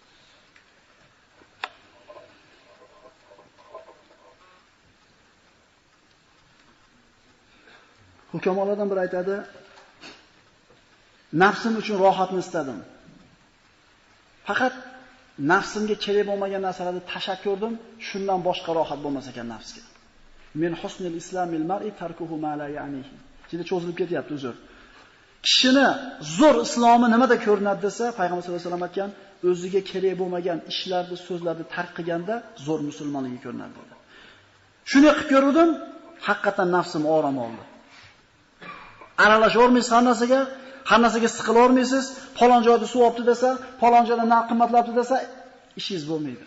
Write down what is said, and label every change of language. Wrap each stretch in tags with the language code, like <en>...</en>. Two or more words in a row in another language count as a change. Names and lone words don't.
<uz>Hukamolardan biri aytadi, nafsim uchun rohatni istadim. Faqat nafsimga kerak bo'lmagan narsalarni tashab ko'rdim, shundan boshqa rohat bo'lmas ekan nafsga.</uz> <ar>من حسن إسلام المرء تركه ما لا يعنيه.</ar> <uz>Juda cho'zilib ketyapti uzr. Kishini zo'r islomi nimada ko'rinadi desa, payg'ambar</uz> <ar>صلى الله عليه وسلم</ar> <uz>aytgan, o'ziga kerak bo'lmagan ishlarni, so'zlarni tark qilganda zo'r musulmonligi ko'rinadi dedi. Shuni qilib ko'rdim, haqiqatan nafsim orom oldi. Aralashavermaysiz har narsaga siqilavermaysiz, falon joyda suv olibdi desa, falon joyda narx qimmatlabdi desa, ishingiz bo'lmaydi.</uz>